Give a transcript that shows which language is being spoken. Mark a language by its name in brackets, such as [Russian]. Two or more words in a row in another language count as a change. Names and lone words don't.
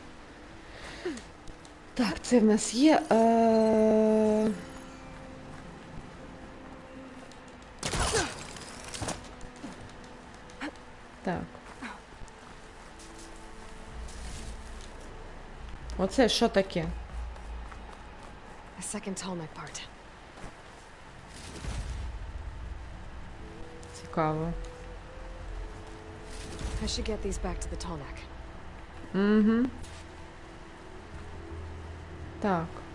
[Ukrainian] Так, це в нас є. Так. Оце що таке? [English] A second tall neck part. [Ukrainian] Цікаво. [English] I should get these back to the tall neck. [Ukrainian] Угу. Так.